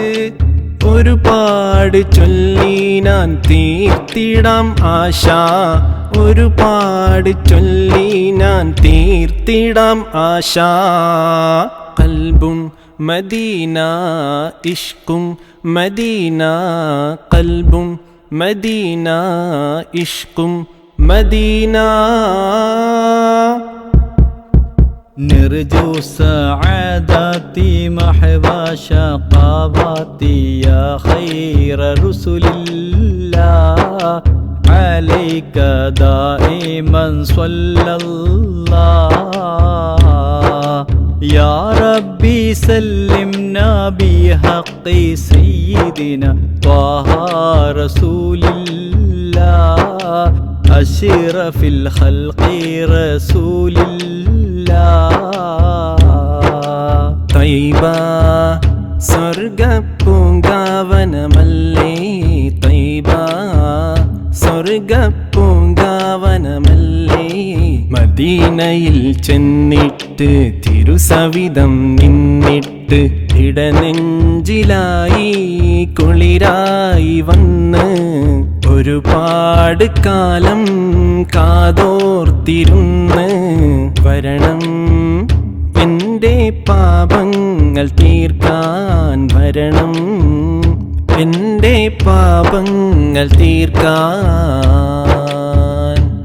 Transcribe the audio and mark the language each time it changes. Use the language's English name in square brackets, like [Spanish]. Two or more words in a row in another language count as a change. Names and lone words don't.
[Malayalam] ഒരുപാട് ചൊല്ലി ഞാൻ തീർത്തിടാം ആശ, ഒരുപാട് ചൊല്ലി ഞാൻ തീർത്തിടാം ആശ. ഖൽബും മദീന ഇഷ്കും മദീന, ഖൽബും മദീന ഇഷ്കും മദീന. [Arabic] نرجو سعادتي محو شقاواتي يا خير رسل الله عليك دائما صلى الله. يا ربي سلمنا بحق سيدنا طه رسول الله أشرف الخلق رسول الله. [Malayalam] തൈബ സ്വർഗപ്പൂങ്കാവനമല്ലേ തൈബ സ്വർഗപ്പൂങ്കാവനമല്ലേ മദീനയിൽ ചെന്നിട്ട് തിരുസവിധം നിന്നിട്ട് ഇടനെഞ്ചിലായി കുളിരായി വന്ന് ഒരുപാട് കാലം കാതോർത്തിരുന്ന് വരണം എൻ്റെ പാപങ്ങൾ തീർക്കാൻ വരണം എൻ്റെ പാപങ്ങൾ തീർക്കാൻ